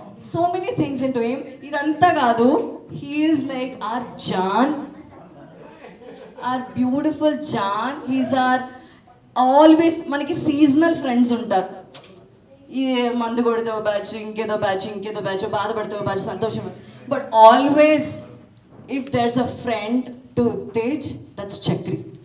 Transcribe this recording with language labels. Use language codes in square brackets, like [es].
[en] So many things into him. [te] Idantha kaadu, [en] he is like our John, our beautiful John. He's our always manaki seasonal friends untaru. [te] ఈ మందు కొడితే batch, ఇంకేదో batch, బాధపడితే batch, సంతోషం. [en] But always, if there's a friend to Tej, that's Chakri.